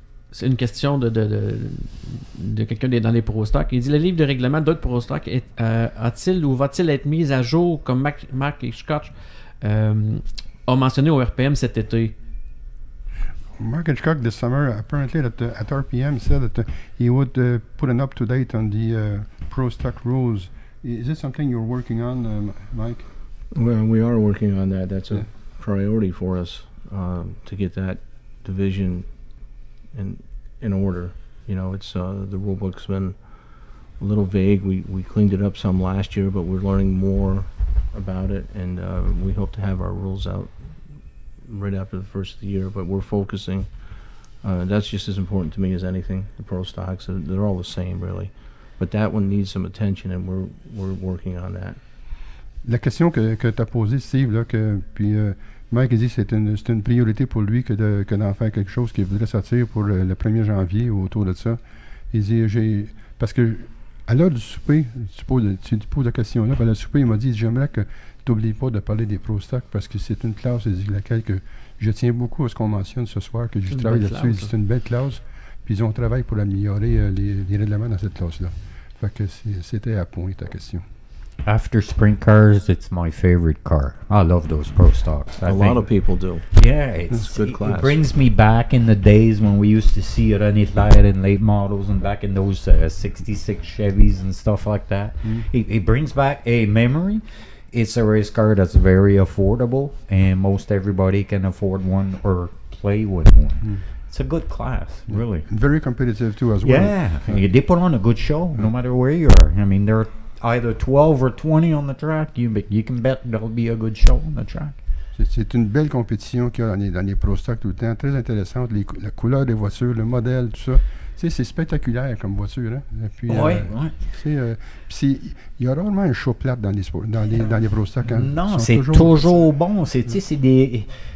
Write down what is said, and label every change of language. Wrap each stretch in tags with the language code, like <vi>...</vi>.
<fr>c'est une question de quelqu'un dans les Pro Stock. Il dit, le livre de règlement d'autres Pro Stock a-t-il ou va-t-il être mis à jour, comme Mark Hitchcock a mentionné au RPM cet été?</fr> <en>Mark Hitchcock this summer apparently at RPM said that he would put an up-to-date on the Pro Stock rules. Is it something you're working on, Mike? Well, we are working on that. That's a priority for us to get that division in order. You know, it's the rule book's been a little vague. We cleaned it up some last year, but we're learning more about it, and we hope to have our rules out right after the first of the year. But we're focusing. That's just as important to me as anything. The pro stocks, they're all the same, really. But that one needs some attention, and we're working on that.</en> <fr>La question que tu as posée, Steve, là, puis Mike a dit que c'est une priorité pour lui que d'en faire quelque chose qu'il voudrait sortir pour le 1er janvier ou autour de ça. Il dit, parce que à l'heure du souper, tu poses la question là, puis à l'heure du souper, il m'a dit, j'aimerais que tu n'oublies pas de parler des Pro Stock parce que c'est une classe laquelle que je tiens beaucoup à ce qu'on mentionne ce soir, que je travaille là-dessus. C'est une belle classe, puis ils ont travaillé pour améliorer les règlements dans cette classe-là. Fait que c'était à point ta question.</fr> <en>After sprint cars, it's my favorite car. I love those Pro Stocks. A lot of people do. Yeah, it's good class. It brings me back in the days when we used to see René Clair in late models and back in those 66 Chevys and stuff like that. It brings back a memory. It's a race car that's very affordable, and most everybody can afford one or play with one. It's a good class, really. And very competitive too, as well. Yeah, they put on a good show, no matter where you are. I mean, they're either 12 or 20 on the track. You can bet there'll be a good show on the track.</en> <fr>C'est une belle compétition qu'il y a dans les Pro Stock tout le temps, très intéressante. La couleur des voitures, le modèle, tout ça. Tu sais, c'est spectaculaire comme voiture. Hein? Et puis, il y a rarement un show plate dans les Pro Stock. Hein? Non, c'est toujours bon. C'est des...</fr>